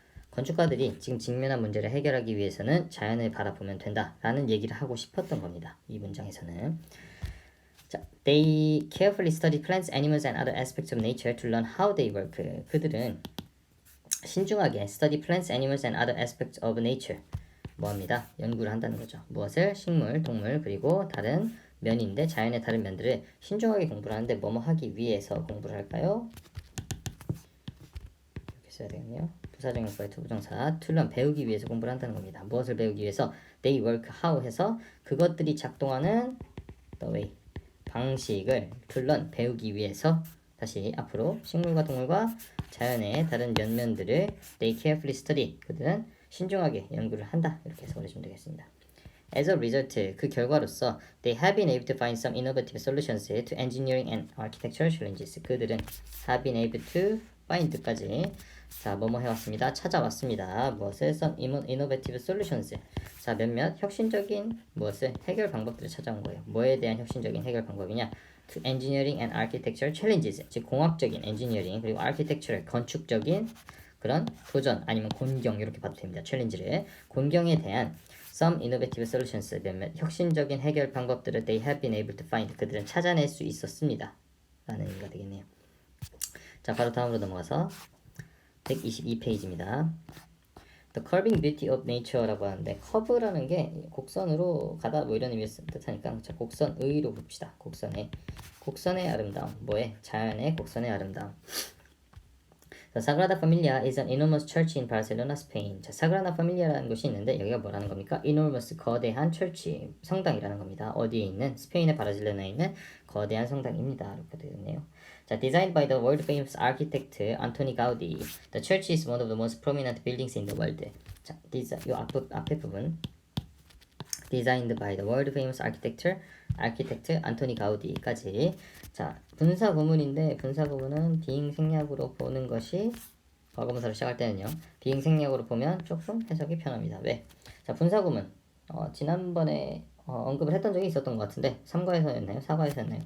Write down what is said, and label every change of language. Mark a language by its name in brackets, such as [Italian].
[Korean] 건축가들이 지금 직면한 문제를 해결하기 위해서는 자연을 바라보면 된다 라는 얘기를 하고 싶었던 겁니다. 이 문장에서는. [English] 자, they carefully study plants, animals and other aspects of nature to learn how they work. [Korean] 그들은 신중하게 [English] study plants, animals and other aspects of nature [Korean] 뭐합니다? 연구를 한다는 거죠. 무엇을? 식물, 동물 그리고 다른 면인데 자연의 다른 면들을 신중하게 공부를 하는데 뭐뭐 하기 위해서 공부를 할까요? 이렇게 써야 되겠네요. 부사적용법의 투부정사 [English] to learn [Korean] 배우기 위해서 공부를 한다는 겁니다. 무엇을 배우기 위해서? [English] they work how [Korean] 해서 그것들이 작동하는 [English] the way [Korean] 방식을 to learn 배우기 위해서 다시 앞으로 식물과 동물과 자연의 다른 면면들을 [English] they carefully study [Korean] 그들은 신중하게 연구를 한다 이렇게 해서 보내주면 되겠습니다. [English] As a result, [Korean] 그 결과로서 [English] they have been able to find some innovative solutions to engineering and architectural challenges. [Korean] 그들은 [English] have been able to find [Korean] 까지 자 뭐뭐 해왔습니다. 찾아왔습니다. 무엇을? [English] some innovative solutions. [Korean] 자 몇몇 혁신적인 무엇을? 해결 방법들을 찾아온 거예요. 뭐에 대한 혁신적인 해결 방법이냐? [English] to engineering and architectural challenges. [Korean] 즉 공학적인 engineering 그리고 architectural 건축적인 그런 도전 아니면 곤경 이렇게 봐도 됩니다. 챌린지를 곤경에 대한 [English] some innovative solutions [Korean] 몇몇 혁신적인 해결 방법들을 [English] they have been able to find [Korean] 그들은 찾아낼 수 있었습니다. 라는 의미가 되겠네요. 자 바로 다음으로 넘어가서 122페이지입니다. [English] The curving beauty of nature [Korean] 라고 하는데 커브라는 게 곡선으로 가다 뭐 이런 의미를 뜻하니까 자 곡선의로 봅시다. 곡선의 아름다움 뭐에? 자연의 곡선의 아름다움. [English] The Sagrada Familia is an enormous church in Barcelona, Spain. [Korean] 자, 사그라다 파밀리아라는 곳이 있는데 여기가 뭐라는 겁니까? enormous 거대한 church 성당이라는 겁니다. 어디에 있는? 스페인의 바르셀로나에 있는 거대한 성당입니다. 이렇게 되겠네요. [English] 자, designed by the world famous architect Antoni Gaudi. The church is one of the most prominent buildings in the world. [Korean] 자, 이 앞에 부분 [English] designed by the world famous architect [Korean] 안토니 가우디까지. 자, 분사 구문인데 분사 구문은 비행 생략으로 보는 것이 과거분사로 시작할 때는요. 비행 생략으로 보면 조금 해석이 편합니다. 왜? 자, 분사 구문 지난번에 언급을 했던 적이 있었던 것 같은데 3과에서였나요? 4과에서였나요?